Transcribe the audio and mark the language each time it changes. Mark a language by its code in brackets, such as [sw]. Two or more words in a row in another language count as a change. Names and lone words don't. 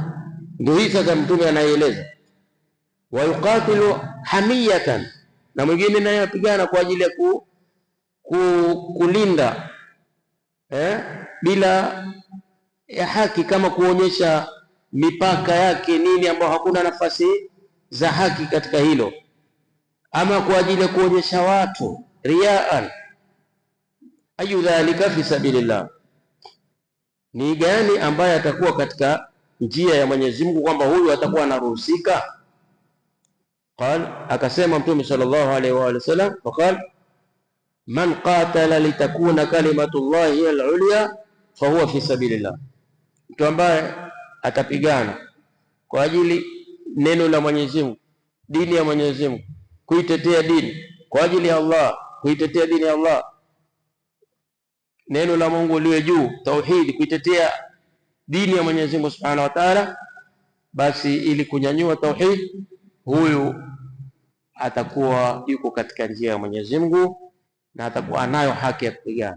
[sw] Ndio hii sasa Mtume anaeleza, [ar] ويقاتل حمية, [sw] na mwingine naye apigana kwa ajili ya kulinda bila ya haki, kama kuonyesha mipaka yake nini, ambao hakuna nafasi za haki katika hilo, ama kwa ajili ya kuonyesha watu riaan. [ar] أي ذلك في سبيل الله, [sw] ni gani ambaye atakuwa katika njia ya Mwenyezi Mungu kwamba huyu atakuwa anaruhusika? Akasema Mtume [ar] صلى الله عليه وسلم، فقال من قاتل لتكون كلمة الله العليا فهو في سبيل الله, [sw] mtu ambaye atapigana kwa ajili neno la Mwenyezi Mungu, dini ya Mwenyezi Mungu, kuitetea dini kwa ajili ya Allah, kuitetea dini ya Allah, neno la Mungu liwe juu, tauhidi, kuitetea dini ya Mwenyezi Mungu [ar] سبحانه وتعالى, [sw] basi ili kunyanyua tauhid, huyu atakuwa yuko katika njia ya Mwenyezi Mungu na atakuwa anayo haki ya kupigana.